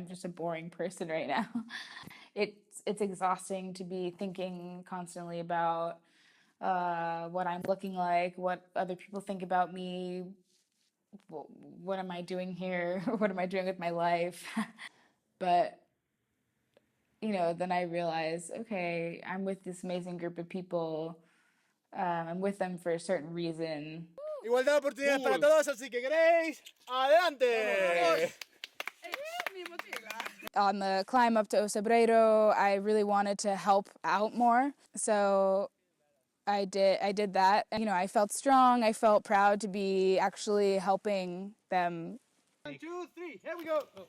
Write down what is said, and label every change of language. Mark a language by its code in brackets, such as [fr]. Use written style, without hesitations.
[en] I'm just a boring person right now. It's exhausting to be thinking constantly about what I'm looking like, what other people think about me, what am I doing here, what am I doing with my life. But then I realize, okay, I'm with this amazing group of people. I'm with them for a certain reason. [es] Igualdad de oportunidades para todos, así que Grace, adelante. [en] On the climb up to Osebreiro, I really wanted to help out more, so I did that. And, I felt strong. I felt proud to be actually helping them. 1, 2, 3, here we go.